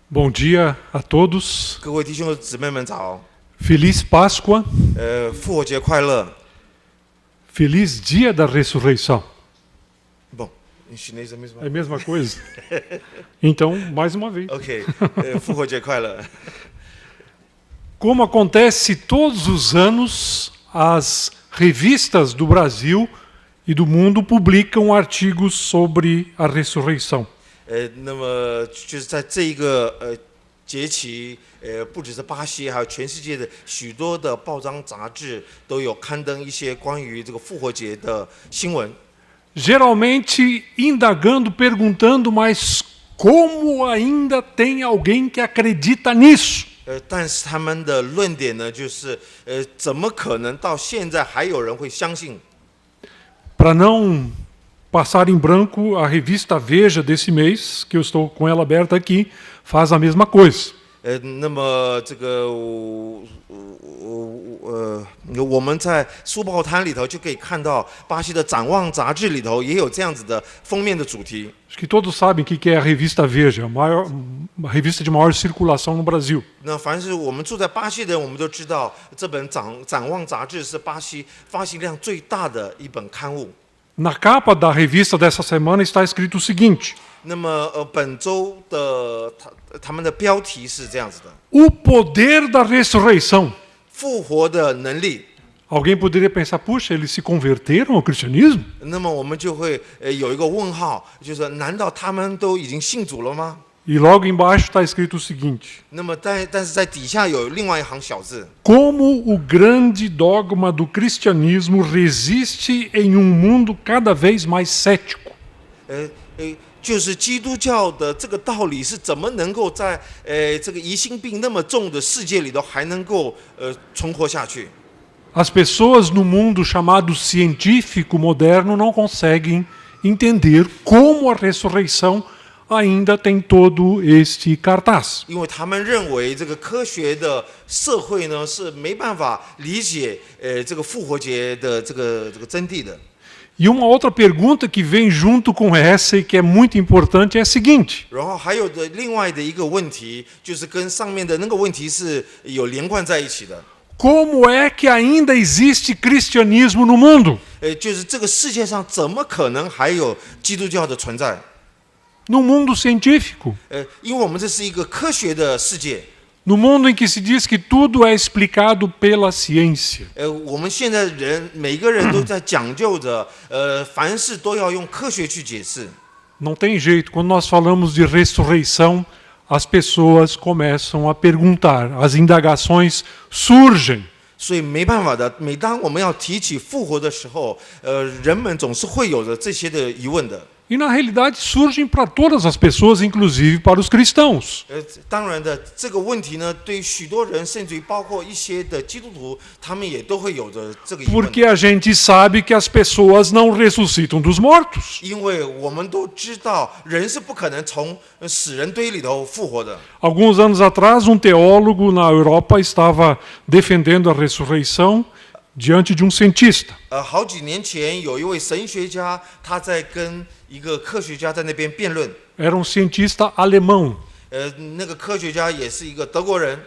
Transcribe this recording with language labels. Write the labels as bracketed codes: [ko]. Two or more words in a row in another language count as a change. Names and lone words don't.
[pt] Bom dia a todos. [zh] 各位弟兄姊妹们早， [pt] Feliz Páscoa, [zh] 复活节快乐。 [pt] feliz Dia da Ressurreição. Bom, em chinês é a mesma. É a mesma coisa? Então, mais uma vez. [zh] OK， 复活节快乐。 [pt] Como acontece todos os anos, as revistas do Brasil e do mundo publicam artigos sobre a ressurreição. [zh] 那么就是在这一个节期，不只是巴西，还有全世界的许多的报章杂志都有刊登一些关于这个复活节的新闻。 [pt] Geralmente indagando, perguntando, mas como ainda tem alguém que acredita nisso? [zh] 但是他们的论点呢，就是怎么可能到现在还有人会相信？ [pt] Para não passar em branco, a revista Veja desse mês, que eu estou com ela aberta aqui, faz a mesma coisa. [zh] 那么这个我们在书报摊里头就可以看到，巴西的《展望》杂志里头也有这样子的封面的主题。 [pt] Acho que todos sabem o que é a revista Veja, a revista de maior circulação no Brasil. [zh] 那凡是我们住在巴西的人，我们都知道这本展望杂志是巴西发行量最大的一本刊物。 [pt] Na capa da revista dessa semana está escrito o seguinte: [zh] 那么本周的他们的标题是这样子的： [pt] O poder da ressurreição. [zh] 复活的能力。 [pt] Alguém poderia pensar, puxa, eles se converteram ao cristianismo? [zh] 那么我们就会有一个问号，就是难道他们都已经信主了吗？ [pt] E logo embaixo está escrito o seguinte: [zh] 那么但是在底下有另外一行小字。 [pt] Como o grande dogma do cristianismo resiste em um mundo cada vez mais cético. [zh] 就是基督教的这个道理是怎么能够在这个疑心病那么重的世界里头还能够存活下去？ [pt] As pessoas no mundo chamado científico moderno não conseguem entender como a ressurreição ainda tem todo este cartaz. [zh] 因为他们认为这个科学的社会呢是没办法理解这个复活节的这个真谛的。 [pt] E uma outra pergunta que vem junto com essa e que é muito importante é a seguinte: [zh] 然后还有的另外的一个问题，就是跟上面的那个问题是有连贯在一起的。 [pt] Como é que ainda existe cristianismo no mundo? [zh] 就是这个世界上怎么可能还有基督教的存在？ [pt] No mundo científico. [zh] 因为我们这是一个科学的世界。 [pt] No mundo em que se diz que tudo é explicado pela ciência. [zh] 我们现在每个人都在讲究着，凡事都要用科学去解释。 [pt] Não tem jeito, quando nós falamos de ressurreição, as pessoas começam a perguntar, as indagações surgem. [zh] 所以没办法的，每当我们要提起复活的时候，人们总是会有着这些的疑问的。 [pt] E na realidade surgem para todas as pessoas, inclusive para os cristãos. [zh] 当然的，这个问题呢，对于许多人，甚至于包括一些的基督徒，他们也都会有着这个疑问。 [pt] Porque a gente sabe que as pessoas não ressuscitam dos mortos. [zh] 因为我们都知道，人是不可能从死人堆里头复活的。 [pt] Alguns anos atrás, um teólogo na Europa estava defendendo a ressurreição diante de um cientista. [zh] 好几年前，有一位神学家，他在跟一个科学家在那边辩论。 [pt] Era um cientista alemão. [zh] 那个科学家也是一个德国人。